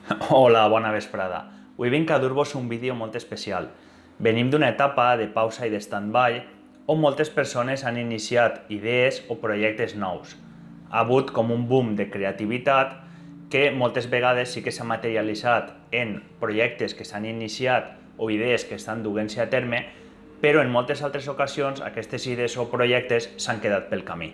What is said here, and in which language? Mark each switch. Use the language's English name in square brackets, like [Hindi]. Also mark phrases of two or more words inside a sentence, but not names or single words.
[Catalan] Hola, bona vesprada. Avui vinc a dur-vos un vídeo molt especial. Venim d'una etapa de pausa i de stand-by on moltes persones han iniciat idees o projectes nous. Ha hagut com un boom de creativitat que moltes vegades sí que s'ha materialitzat en projectes que s'han iniciat o idees que estan duent-se a terme, però en moltes altres ocasions aquestes idees o projectes s'han quedat pel camí.